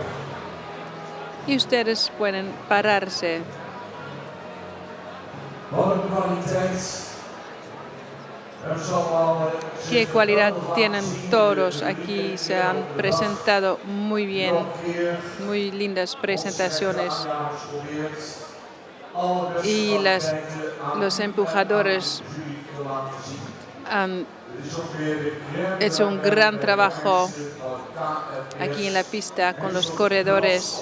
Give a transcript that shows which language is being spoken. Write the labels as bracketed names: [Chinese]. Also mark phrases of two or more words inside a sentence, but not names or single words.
[Spanish] Y ustedes pueden pararse. [Dutch] Wat een kwaliteit. Er zal wel, [Spanish] Qué cualidad tienen todos aquí. Se han presentado muy bien. Muy lindas presentaciones. Y los empujadores han hecho un gran trabajo aquí en la pista con los corredores.